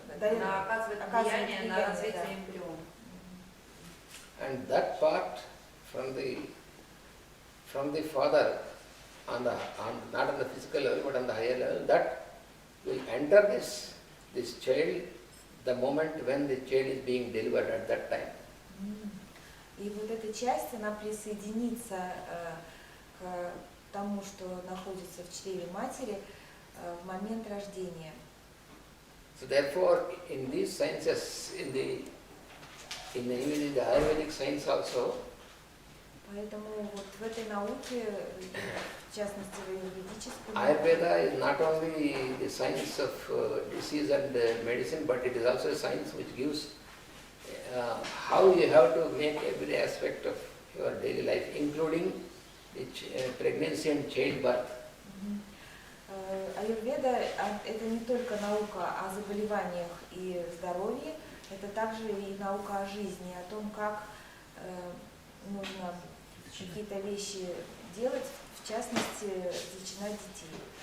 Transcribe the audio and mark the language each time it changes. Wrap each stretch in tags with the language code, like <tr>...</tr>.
<ru>она оказывает влияние на развитие эмбриона.</ru> <en>And that part from the father not on the physical level but on the higher level, that will enter this child the moment when the child is being delivered at that time.</en> <ru>И вот эта часть, она присоединится к тому, что находится в чреве матери в момент рождения.</ru> <en>So therefore, in these sciences, in the Ayurvedic science also,</en> <ru>поэтому вот в этой науке, в частности в аюрведической</ru> <en>Ayurveda is not only the science of disease and medicine, but it is also a science which gives how you have to make every aspect of your daily life, including the pregnancy and childbirth.</en> <ru>Аюрведа – это не только наука о заболеваниях и здоровье, это также и наука о жизни, о том, как нужно какие-то вещи делать, в частности, зачинать детей.</ru>